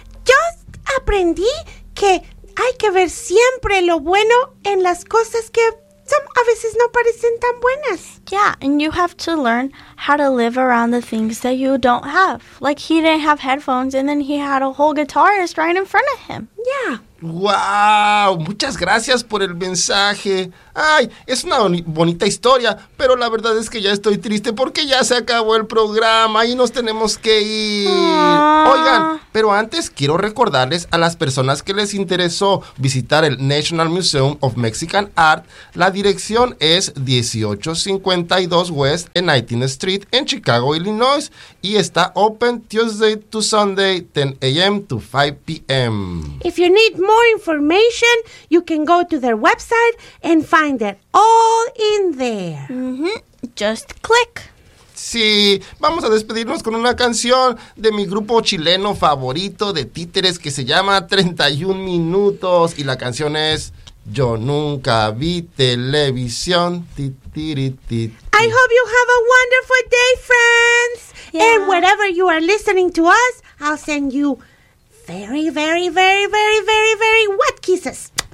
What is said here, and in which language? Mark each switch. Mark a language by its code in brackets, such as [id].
[es] Yo aprendí que hay que ver siempre lo bueno en las cosas que... Some a veces no parecen tan buenas. [en] Yeah, and you have to learn how to live around the things that you don't have. Like, he didn't have headphones, and then he had a whole guitarist right in front of him. Yeah. [es] ¡Wow! Muchas gracias por el mensaje. ¡Ay! Es una bonita historia, pero la verdad es que ya estoy triste porque ya se acabó el programa y nos tenemos que ir. Oigan, pero antes quiero recordarles a las personas que les interesó visitar el National Museum of Mexican Art. La dirección es 1852 West en 19th Street en Chicago, Illinois, y está [en] open Tuesday to Sunday, 10 a.m. to 5 p.m. If you need more information, you can go to their website and find it all in there. Mm-hmm. Just click. [es] Sí, vamos a despedirnos con una canción de mi grupo chileno favorito de títeres que se llama 31 Minutos. Y la canción es Yo Nunca Vi Televisión. [en] I hope you have a wonderful day, friends. Yeah. And wherever you are listening to us, I'll send you very, very, very, very, very, very wet kisses.